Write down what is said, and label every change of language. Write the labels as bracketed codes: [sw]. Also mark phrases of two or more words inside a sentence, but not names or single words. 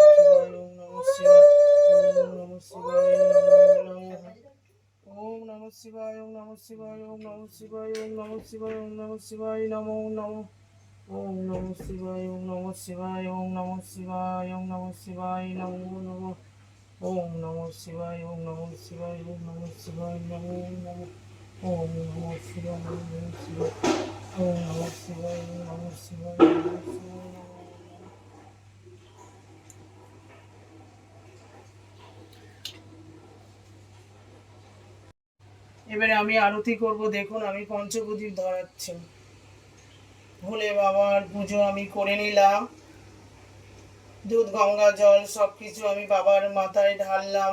[sa] शिवाय, ओम नमः शिवाय, ओम नमः शिवाय, नमो नमः ओम नमः शिवाय, ओम नमः शिवाय, ओम नमः शिवाय, ओम नमः शिवाय, ओम नमः शिवाय, नमो नमः ओम नमः शिवाय, ओम नमः शिवाय, ओम नमः शिवाय, ओम नमः शिवाय, नमो नमः ओम नमः शिवाय, ओम नमः शिवाय, ओम नमः शिवाय, नमो नमः ओम नमः शिवाय, ओम नमः शिवाय, ओम नमः शिवाय, ओम नमः शिवाय, ओम नमः शिवाय, नमो नमः। [bn] এবারে আমি আরতি করব। দেখুন আমি পঞ্চপ্রদীপ ধরাচ্ছি। ভোলে বাবার পুজো আমি করে নিলাম। দুধ গঙ্গা জল সব কিছু আমি বাবার মাথায় ঢাললাম।